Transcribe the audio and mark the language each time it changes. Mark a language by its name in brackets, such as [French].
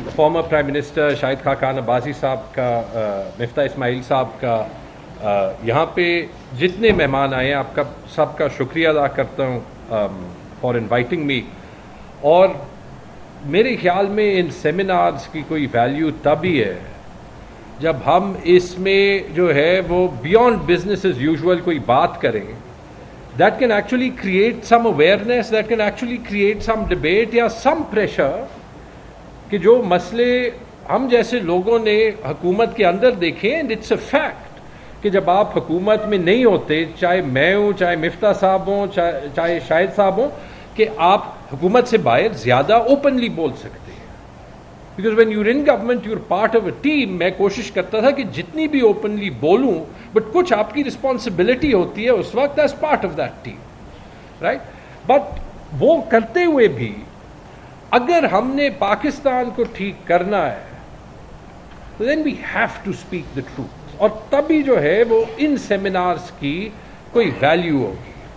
[Urdu] Former prime minister Shahid Khaqan Abbasi صاحب کا, مفتاح اسماعیل صاحب کا, یہاں پہ جتنے مہمان آئے ہیں آپ کا سب کا شکریہ ادا کرتا ہوں [English] For inviting me. [Urdu] اور میرے خیال میں ان سیمینارز کی کوئی ویلیو تب ہی ہے جب ہم اس میں جو ہے وہ [English] beyond business as usual [Urdu] کوئی بات کریں. [English] That can actually create some awareness, that can actually create some debate یا some pressure [Urdu] کہ جو مسئلے ہم جیسے لوگوں نے حکومت کے اندر دیکھیں. [English] and it's a fact [Urdu] کہ جب آپ حکومت میں نہیں ہوتے, چاہے میں ہوں, چاہے مفتاح صاحب ہوں, چاہے شاہد صاحب ہوں, کہ آپ حکومت سے باہر زیادہ اوپنلی بول سکتے ہیں. [English] Because when you're in government, you're part of a team. [Urdu] میں کوشش کرتا تھا کہ جتنی بھی اوپنلی بولوں, بٹ کچھ آپ کی رسپانسبلٹی ہوتی ہے اس وقت [English] as part of that team, [Urdu] right. But وہ کرتے ہوئے بھی اگر ہم نے پاکستان کو ٹھیک کرنا ہے تو [English] then we have to speak the truth, [Urdu] اور تبھی جو ہے وہ ان سیمینارز کی کوئی ویلیو ہوگی.